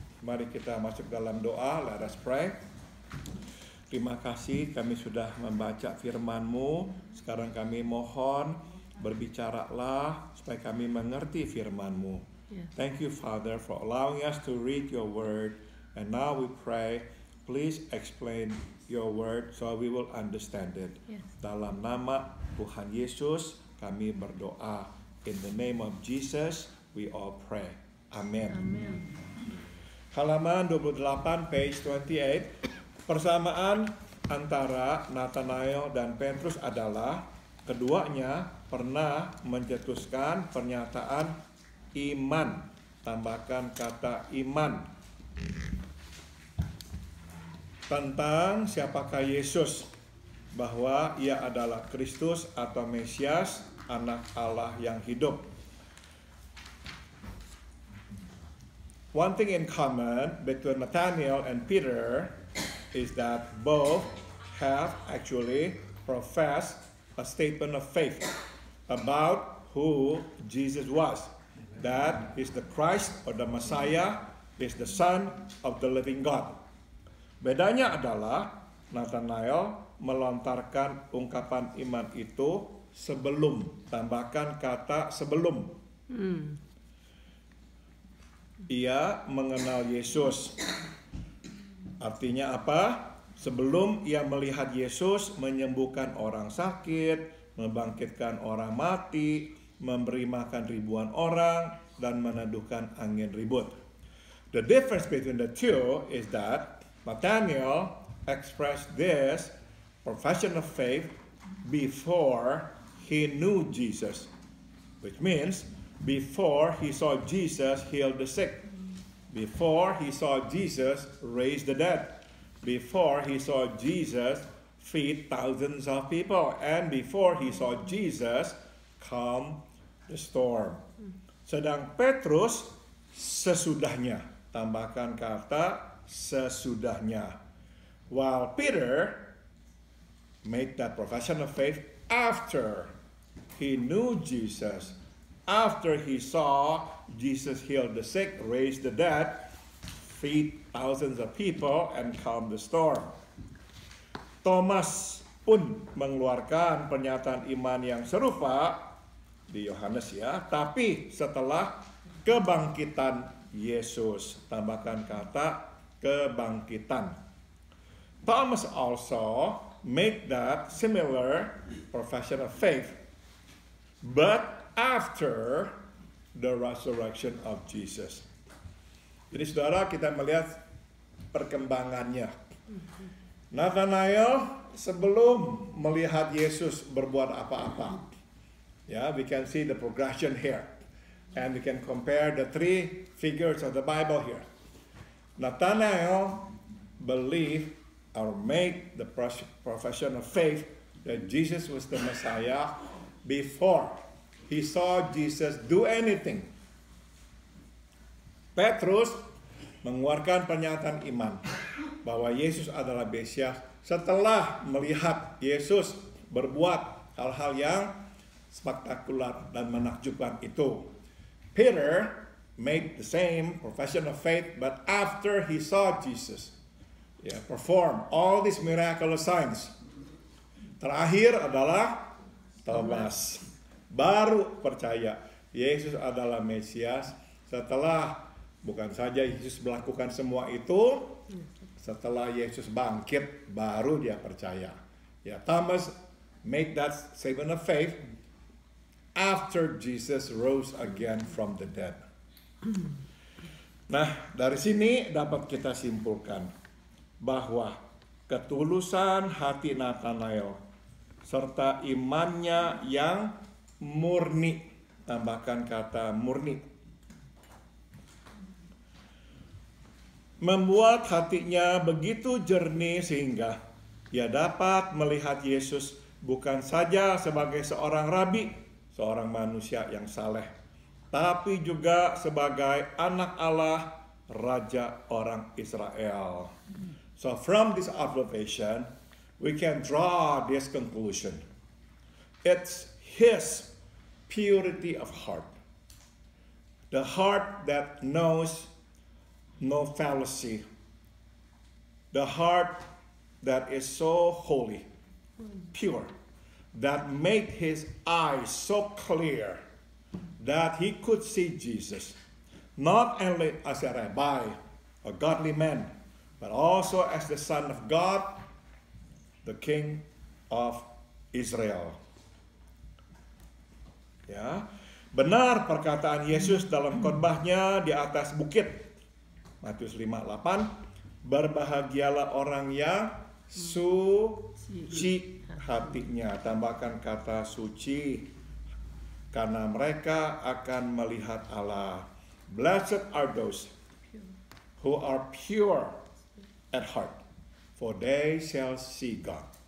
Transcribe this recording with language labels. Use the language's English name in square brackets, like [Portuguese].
[Indonesian] Mari kita masuk dalam doa. [English] Let us pray. [Indonesian] Terima kasih kami sudah membaca firman-Mu. Sekarang kami mohon berbicaralah supaya kami mengerti firman-Mu. [English] Thank you, Father, for allowing us to read your word. And now we pray, please explain your word so we will understand it. [Indonesian] Dalam nama Tuhan Yesus kami berdoa. [English] In the name of Jesus we all pray. Amen. Amen. [Indonesian] Halaman 28, [English] page 28. [Indonesian] Persamaan antara Nathanael dan Petrus adalah keduanya pernah mencetuskan pernyataan iman. Tambahkan kata iman. Tentang siapakah Yesus, bahwa ia adalah Kristus atau Mesias, anak Allah yang hidup. [English] One thing in common between Nathanael and Peter is that both have actually professed a statement of faith about who Jesus was. That is the Christ or the Messiah, is the Son of the living God. [Indonesian] Bedanya adalah Nathanael melontarkan ungkapan iman itu sebelum, tambahkan kata sebelum. Ia mengenal Yesus. Artinya apa? Sebelum ia melihat Yesus menyembuhkan orang sakit, membangkitkan orang mati, memberi makan ribuan orang, dan meneduhkan angin ribut. [English] The difference between the two is that Nathanael expressed this profession of faith before he knew Jesus, which means before he saw Jesus heal the sick, before he saw Jesus raise the dead, before he saw Jesus feed thousands of people, and before he saw Jesus calm the storm. [Indonesian] Sedang Petrus sesudahnya, tambahkan kata sesudahnya. [English] While Peter made that profession of faith after he knew Jesus, after he saw Jesus heal the sick, raise the dead, feed thousands of people, and calm the storm. [Indonesian] Thomas pun mengeluarkan pernyataan iman yang serupa di Yohanes ya, tapi setelah kebangkitan Yesus, tambahkan kata kebangkitan. [English] Thomas also made that similar profession of faith, but after the resurrection of Jesus. [Indonesian] Jadi saudara, kita melihat perkembangannya. Nathanael sebelum melihat Yesus berbuat apa-apa. [English] Ya, we can see the progression here. And we can compare the three figures of the Bible here. Nathanael believed or made the profession of faith that Jesus was the Messiah before he saw Jesus do anything. [Indonesian] Petrus mengeluarkan pernyataan iman bahwa Yesus adalah Mesias setelah melihat Yesus berbuat hal-hal yang spektakuler dan menakjubkan itu. [English] Peter made the same profession of faith, but after he saw Jesus perform all these miraculous signs. [Indonesian] Terakhir adalah Thomas, baru percaya Yesus adalah Mesias setelah bukan saja Yesus melakukan semua itu, setelah Yesus bangkit baru dia percaya. [English] Ya, Thomas made that statement of faith after Jesus rose again from the dead. [Indonesian] Nah, dari sini dapat kita simpulkan bahwa ketulusan hati Nathanael serta imannya yang murni, tambahkan kata murni, membuat hatinya begitu jernih sehingga ia dapat melihat Yesus bukan saja sebagai seorang rabi, seorang manusia yang saleh, tapi juga sebagai anak Allah, Raja orang Israel. [English] So from this observation, we can draw this conclusion. It's his purity of heart. The heart that knows no fallacy. The heart that is so holy, pure, that made his eyes so clear that he could see Jesus, not only as a rabbi, a godly man, but also as the Son of God, the King of Israel. [Indonesian] Ya, benar perkataan Yesus dalam khotbahnya di atas bukit. Matius 5:8, berbahagialah orang yang suci hatinya, tambahkan kata suci, karena mereka akan melihat Allah. [English] Blessed are those who are pure at heart, for they shall see God.